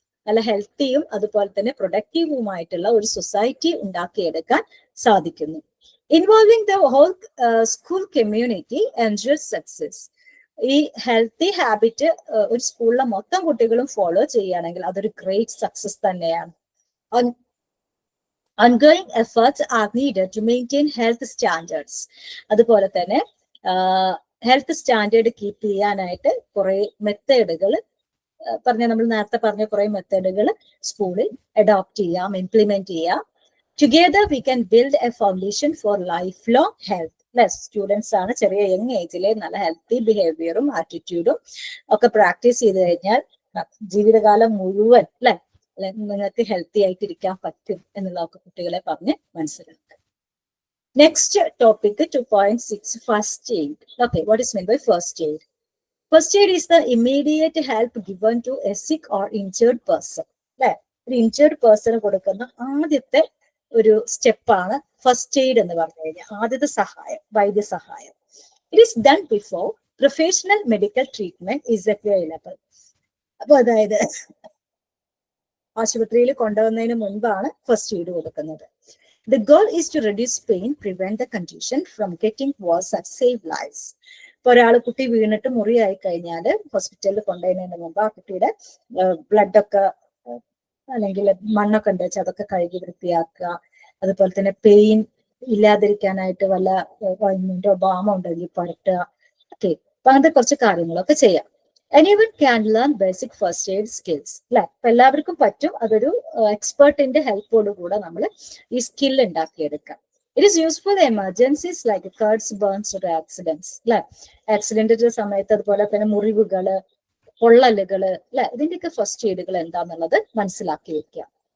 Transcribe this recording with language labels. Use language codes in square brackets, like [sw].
[ml] നല്ല ഹെൽത്തിയും അതുപോലെ തന്നെ പ്രൊഡക്റ്റീവുമായിട്ടുള്ള ഒരു സൊസൈറ്റി ഉണ്ടാക്കിയെടുക്കാൻ സാധിക്കുന്നു. [en] Involving the whole school community ensures success. [ml] ഈ ഹെൽത്തി ഹാബിറ്റ് ഒരു സ്കൂളിലെ മൊത്തം കുട്ടികളും ഫോളോ ചെയ്യുകയാണെങ്കിൽ അതൊരു ഗ്രേറ്റ് സക്സസ് തന്നെയാണ്. [en] Ongoing efforts are needed to maintain health standards. [ml] അതുപോലെ തന്നെ ഹെൽത്ത് സ്റ്റാൻഡേർഡ് കീപ്പ് ചെയ്യാനായിട്ട് കുറെ മെത്തേഡുകൾ നമ്മൾ നേരത്തെ പറഞ്ഞ കുറെ മെത്തേഡുകൾ സ്കൂളിൽ അഡോപ്റ്റ് ചെയ്യാം, ഇംപ്ലിമെന്റ് ചെയ്യാം. [en] Together we can build a foundation for life long health. [ml] Students ആണ്, ചെറിയ യങ് ഏജിലെ നല്ല ഹെൽത്തി ബിഹേവിയറും ആറ്റിറ്റ്യൂഡും ഒക്കെ പ്രാക്ടീസ് ചെയ്ത് കഴിഞ്ഞാൽ ജീവിതകാലം മുഴുവൻ നിങ്ങൾക്ക് ഹെൽത്തി ആയിട്ടിരിക്കാൻ പറ്റും എന്നുള്ളതൊക്കെ കുട്ടികളെ പറഞ്ഞ് മനസ്സിലാക്കുക. [en] Next topic 2.6 first aid. Okay, what is mean by first aid? First aid is the immediate help given to a sick or injured person. [ml] അല്ലെ, ഒരു ഇൻജേർഡ് പേഴ്സണ് കൊടുക്കുന്ന ആദ്യത്തെ ഒരു സ്റ്റെപ്പാണ് ഫസ്റ്റ് എയ്ഡ് എന്ന് പറഞ്ഞു കഴിഞ്ഞാൽ ആദ്യത്തെ സഹായം, വൈദ്യസഹായം. [en] It is done before professional medical treatment is available. [ml] അപ്പൊ അതായത് ആശുപത്രിയിൽ കൊണ്ടുവന്നതിന് മുൻപാണ് ഫസ്റ്റ് എയ്ഡ് കൊടുക്കുന്നത്. [en] The goal is to reduce pain, prevent the condition from getting worse and save lives. [ml] ഇപ്പൊ ഒരാൾ കുട്ടി വീണിട്ട് മുറിയായി കഴിഞ്ഞാൽ ഹോസ്പിറ്റലിൽ കൊണ്ടുവരുന്നതിന് മുമ്പ് ആ കുട്ടിയുടെ ബ്ലഡൊക്കെ അല്ലെങ്കിൽ മണ്ണൊക്കെ ഉണ്ട് വെച്ചാൽ അതൊക്കെ കഴുകി വൃത്തിയാക്കുക. അതുപോലെ തന്നെ പെയിൻ ഇല്ലാതിരിക്കാനായിട്ട് വല്ല ഓയിന്റ്മെന്റോ ബാമോ ഉണ്ടെങ്കിൽ പുരട്ടുക. ഓക്കെ, അപ്പൊ അങ്ങനത്തെ കുറച്ച് കാര്യങ്ങളൊക്കെ ചെയ്യാം. [en] Anyone can learn basic first aid skills. [ml] അല്ലെ, അപ്പൊ എല്ലാവർക്കും പറ്റും. അതൊരു എക്സ്പെർട്ടിന്റെ ഹെൽപ്പോട് കൂടെ നമ്മൾ ഈ സ്കിൽ ഉണ്ടാക്കിയെടുക്കാം. [en] It is useful emergencies like cuts, burns or accidents. [ml] അല്ലെ, ആക്സിഡന്റിന്റെ സമയത്ത് അതുപോലെ തന്നെ മുറിവുകള്, പൊള്ളലുകള്, അല്ലെ, ഇതിന്റെയൊക്കെ ഫസ്റ്റ് എയ്ഡുകൾ എന്താന്നുള്ളത് മനസ്സിലാക്കി വെക്കുക.